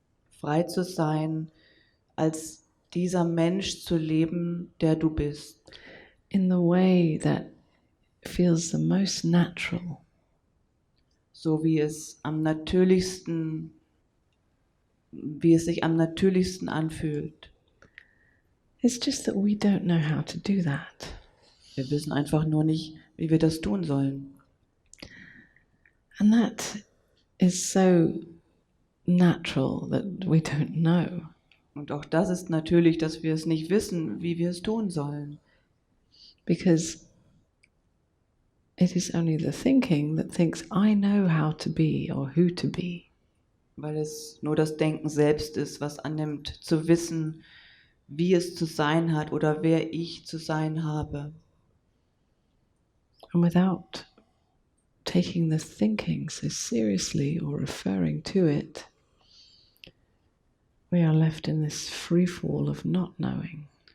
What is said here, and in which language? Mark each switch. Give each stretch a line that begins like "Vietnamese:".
German: Frei zu sein, als dieser Mensch zu leben, der du bist.
English: In the way that feels the most natural.
German: So wie es sich am natürlichsten anfühlt.
English: It's just that we don't know how to do that.
German: Wir wissen einfach nur nicht, wie wir das tun sollen.
English: And that is so natural that we don't know.
German: Und auch das ist natürlich, dass wir es nicht wissen, wie wir es tun sollen.
English: Because it is only the thinking that thinks, I know how to be or who to be.
German: Weil es nur das Denken selbst ist, was annimmt, zu wissen, wie es zu sein hat oder wer ich zu sein habe.
English: And without taking the thinking so seriously or referring to it, we are left in this free fall of not knowing.